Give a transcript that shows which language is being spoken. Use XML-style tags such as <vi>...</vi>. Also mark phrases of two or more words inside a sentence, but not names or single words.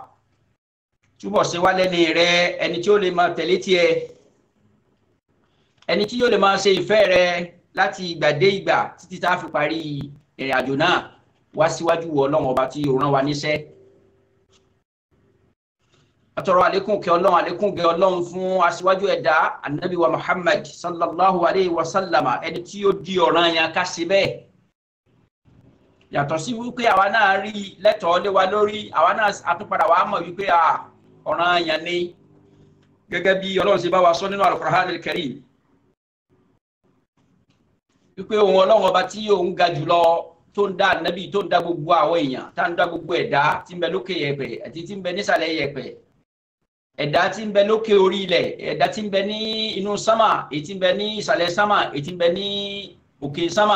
<yo>Túbọ̀ ṣe wá lẹ́ni rẹ, ẹni tí ó lè máa tẹ̀lé tiẹ̀, ẹni tí yóò lè máa ṣe ìfẹ́ rẹ láti ìgbà dé ìgbà títí tá a fi parí ìrìn àjò náà wá síwájú Ọlọ́run ọba tí ó rán wa níṣẹ́. Atọrọ àlékún kẹ́ Ọlọ́run, àlékún gẹ́ Ọlọ́run fún aṣíwájú ẹ̀dá Ànábì wa Muhammad</yo> <ar>صلى الله عليه وسلم,</ar> <yo>ẹni tí ó di ọ̀ranyàn ká ṣe bẹ́ẹ̀. Yàtọ̀ sí wípé àwa náà rí lẹ́tọ̀ọ́ lé wa lórí, àwa náà àtúpadà wa mọ̀ wípé ọ̀ranyàn ni, gẹ́gẹ́ bí Ọlọ́run ṣe bá wa sọ nínú Al-Qur'an al-Karim. Wípé òun Ọlọ́run ọba tí òun ga jùlọ, tó ń dá Ànábì, tó ń dá gbogbo àwọn èèyàn, tá ń dá gbogbo ẹ̀dá tí ń bẹ lókè yẹ̀pẹ̀ àti tí ń bẹ nísàlẹ̀ yẹ̀pẹ̀, ẹ̀dá tí ń bẹ lókè orí ilẹ̀, ẹ̀dá tí ń bẹ ní inú sámà, èyí tí ń bẹ ní ìsàlẹ̀ sámà, èyí tí ń bẹ ní òkè sámà.</yo>